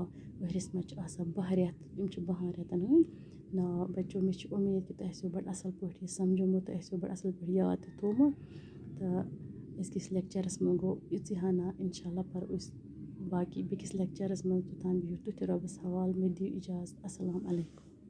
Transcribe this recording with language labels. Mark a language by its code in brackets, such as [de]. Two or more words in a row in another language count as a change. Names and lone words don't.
[ks] वरियस मज आसान 12 रेत 12 रेतन हंद नाव। बच्चों मे उम्मीद कि तुम बड़ असल पे समझोमुत तुम बड़ असल पे याद थोमुत। तो अस लेक्चरस में गो इतनी हना इंशाल्लाह पर बाकी बेकिस लेक्चरस में तुतान बिहु तुत रबस हवाल। मे दियो इजाज़त। [ar] السلام عليكم.